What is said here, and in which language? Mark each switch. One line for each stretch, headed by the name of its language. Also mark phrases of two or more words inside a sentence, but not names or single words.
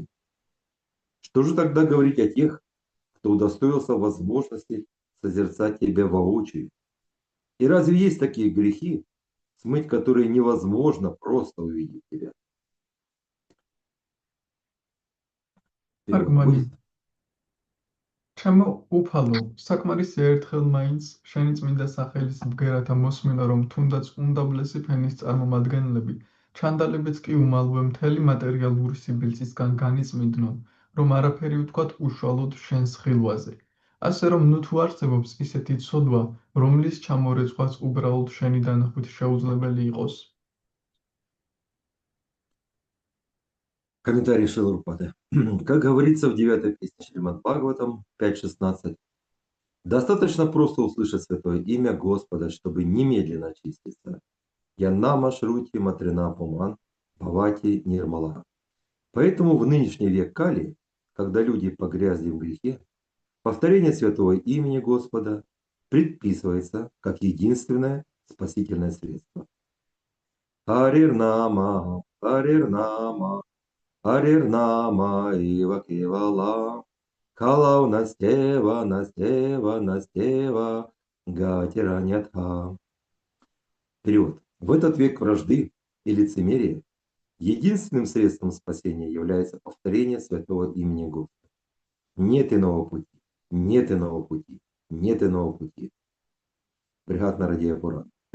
Russian: Что же тогда говорить о тех, кто удостоился возможности созерцать Тебя воочию? И разве есть такие грехи, смыть которые невозможно просто увидеть Тебя? Аргумент.
Georgian: ჩემო უფალო, საკმარისი ერთხელ მაინც შენი წმინდა სახელის ბგერათა მოსმენა, რომ თუნდაც უმდაბლესი ფენის წარმომადგენლები, ჩანდალებიც კი უმალვე მთელი მატერიალური სიბილწისგან განიწმინდნონ, რომ არაფერი უთქვათ უშუალოდ შენს ხილვაზე. ასე რომ ნუ თუ არსებობს ისეთი ცოდვა, რომლის ჩამორეცხვაც უბრალოდ შენი დანახვით შეუძლებელი იყოს.
Russian: Комментарий Шилурпада. Как говорится в 9 песне Шримад Бхагаватам 5.16, достаточно просто услышать святое имя Господа, чтобы немедленно очиститься.
Sanskrit: यन्नाम श्रुति मात्रेण पुमान् भवति निर्मलः.
Russian: Поэтому в нынешний век Кали, когда люди погрязли в грехе, повторение святого имени Господа предписывается как единственное спасительное средство.
Sanskrit: हरेर्नाम, हरेर्नाम, हरेर्नाम एव केवलम्, कलौ नास्त्येव, नास्त्येव, नास्त्येव, गतिरन्यथा.
Russian: Перевод. В этот век вражды и лицемерия единственным средством спасения является повторение святого имени Господа. Нет иного пути, нет иного пути, нет иного пути. Бригад Нарадея Пуран.